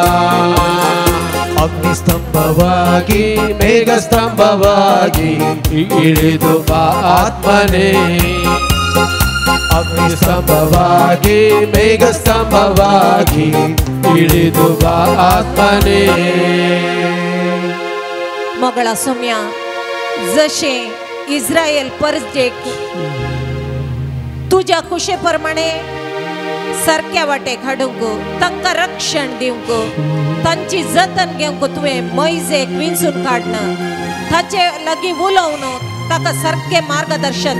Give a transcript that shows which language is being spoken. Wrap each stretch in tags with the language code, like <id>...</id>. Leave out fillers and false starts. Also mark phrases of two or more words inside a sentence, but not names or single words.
<kn>ಅಗ್ನಿಸ್ತಂಭವಾಗಿ ಮೇಘಸ್ತಂಭವಾಗಿ ಇಳಿದು ಬಾ ಆತ್ಮನೇ. ಅಗ್ನಿಸ್ತಂಭವಾಗಿ ಮೇಘಸ್ತಂಭವಾಗಿ ಇಳಿದು ಬಾ ಆತ್ಮನೇ.</kn> <kok>मोगळा सोम्या जशे इस्रायल परजेक तुझ्या कुशे प्रमाणे सारक्या वाटेक हाडूंक तांकां रक्षण दिवंक तांची जतन घेवंक तुवें मैजेक विंचून काडन ताचे लागीं उलोवन ताका सारकें मार्गदर्शन</kok>